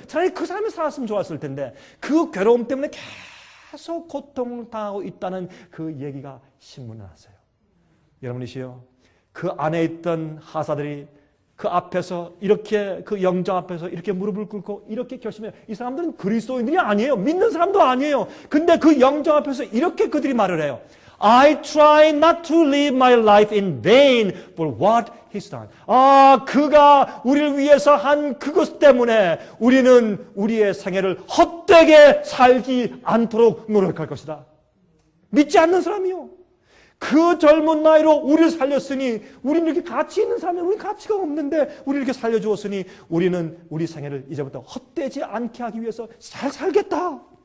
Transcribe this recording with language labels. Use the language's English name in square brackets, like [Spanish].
[Korean] 차라리 그 사람이 살았으면 좋았을 텐데 그 괴로움 때문에 계속 고통을 당하고 있다는 그 얘기가 신문에 났어요. 여러분이시요, 그 안에 있던 하사들이 그 앞에서 이렇게 그 영장 앞에서 이렇게 무릎을 꿇고 이렇게 결심해요. 이 사람들은 그리스도인들이 아니에요. 믿는 사람도 아니에요. 근데 그 영장 앞에서 이렇게 그들이 말을 해요. [English] I try not to live my life in vain for what he's done. [Korean] 그가 우리를 위해서 한 그것 때문에 우리는 우리의 생애를 헛되게 살지 않도록 노력할 것이다. 믿지 않는 사람이요. 그 젊은 나이로 우리를 살렸으니, 우리는 이렇게 가치 있는 사람이, 우리 가치가 없는데 우리를 이렇게 살려주었으니 우리는 우리 생애를 이제부터 헛되지 않게 하기 위해서 잘 살겠다.